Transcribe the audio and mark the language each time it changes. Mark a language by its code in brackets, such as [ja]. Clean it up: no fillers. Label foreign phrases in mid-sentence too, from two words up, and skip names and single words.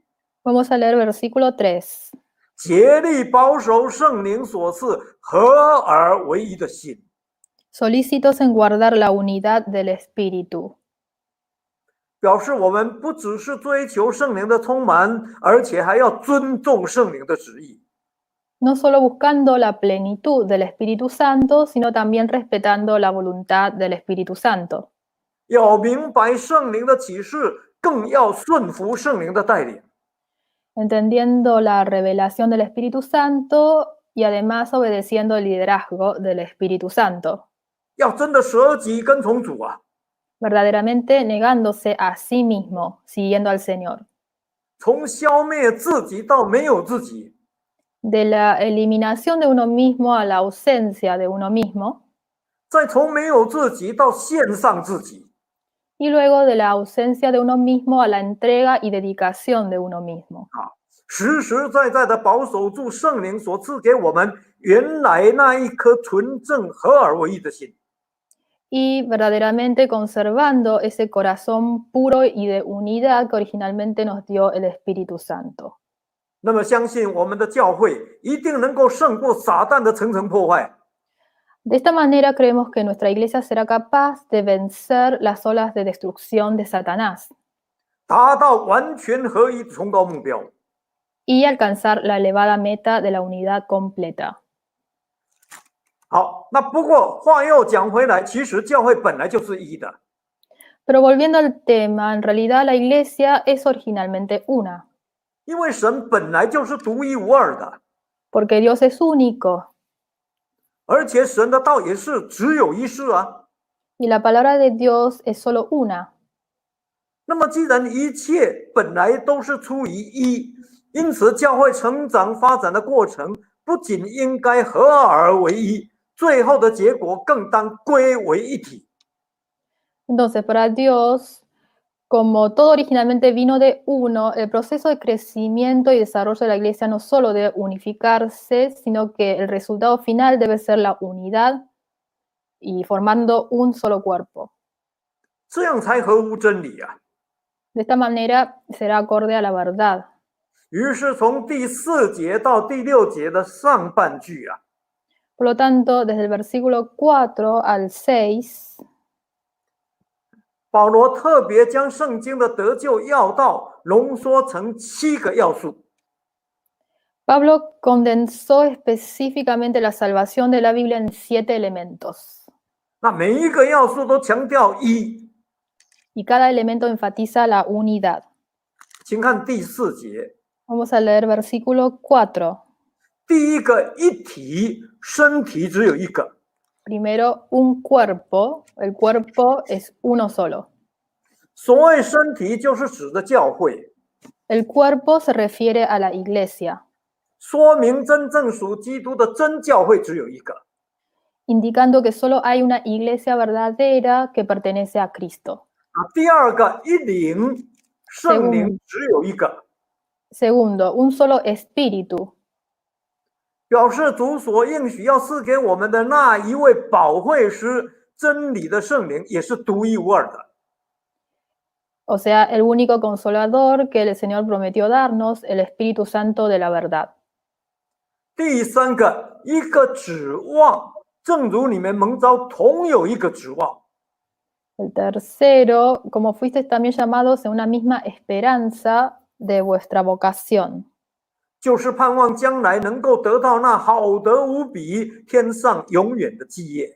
[es] Vamos a leer versículo 3. [zh] 竭力保守圣灵所赐合而为一的心。 [es] Solícitos en guardar la unidad del espíritu. [zh] 表示我们不只是追求圣灵的充满，而且还要尊重圣灵的旨意。 [es] No solo buscando la plenitud del Espíritu Santo, sino también respetando la voluntad del Espíritu Santo. [zh] 要明白圣灵的启示，更要顺服圣灵的带领。 [es] Entendiendo la revelación del Espíritu Santo y además obedeciendo el liderazgo del Espíritu Santo. [zh] 要真的舍己跟从主啊！ [es] Verdaderamente negándose a sí mismo, siguiendo al Señor. [zh] 从消灭自己到没有自己， [es] De la eliminación de uno mismo a la ausencia de uno mismo. [zh] 再从没有自己到献上自己， [es] Y luego de la ausencia de uno mismo a la entrega y dedicación de uno mismo. [zh] 实实在在的保守住圣灵所赐给我们原来那一颗纯正合而为一的心。 [es] Y verdaderamente conservando ese corazón puro y de unidad que originalmente nos dio el Espíritu Santo. [zh] 那么，相信我们的教会一定能够胜过撒旦的层层破坏。 [es] De esta manera creemos que nuestra iglesia será capaz de vencer las olas de destrucción de Satanás [zh] 达到完全合一的崇高目标。 [es] y alcanzar la elevada meta de la unidad completa. [zh] 好，那不过话又讲回来，其实教会本来就是一的， [es] Pero volviendo al tema, en realidad la iglesia es originalmente una, [zh] 因为神本来就是独一无二的， [es] porque Dios es único [zh] 而且神的道也是只有一世啊。 [es] y la palabra de Dios es solo una. [zh] 那么既然一切本来都是出于一，因此教会成长发展的过程不仅应该合而为一，最后的结果更当归为一体。 [es] Entonces, para Dios, como todo originalmente vino de uno, el proceso de crecimiento y desarrollo de la iglesia no solo debe unificarse, sino que el resultado final debe ser la unidad y formando un solo cuerpo. [zh] 这样才合乎真理啊。 [es] De esta manera será acorde a la verdad. [zh] 于是从第4节到第6节的上半句啊， [es] Por lo tanto, desde el versículo 4 al 6, [zh] 保罗特别将圣经的得救要道浓缩成7个要素。 [es] Pablo condensó específicamente la salvación de la Biblia en 7 elementos. [zh] 那每一个要素都强调一。 [es] Y cada elemento enfatiza la unidad. [zh] 请看第4节， [es] Vamos a leer versículo 4. [zh] 第一个一体，身体只有一个。 [es] Primero, un cuerpo. El cuerpo es uno solo. [zh] 所谓身体，就是指的教会， [es] El cuerpo se refiere a la iglesia, [zh] 说明真正属基督的真教会只有一个。 [es] indicando que solo hay una iglesia verdadera que pertenece a Cristo. [zh] 第二个一灵，圣灵只有一个。 [es] Segundo, un solo espíritu. [zh] 表示主所应许要赐给我们的那一位保惠师，真理的圣灵，也是独一无二的。 [es] O sea, el único consolador que el Señor prometió darnos, el Espíritu Santo de la verdad. [zh] 第三个，一个指望，正如你们蒙召同有一个指望。 [es] El tercero, como fuisteis también llamados en una misma esperanza de vuestra vocación. [zh] 就是盼望将来能够得到那好得无比、天上永远的基业。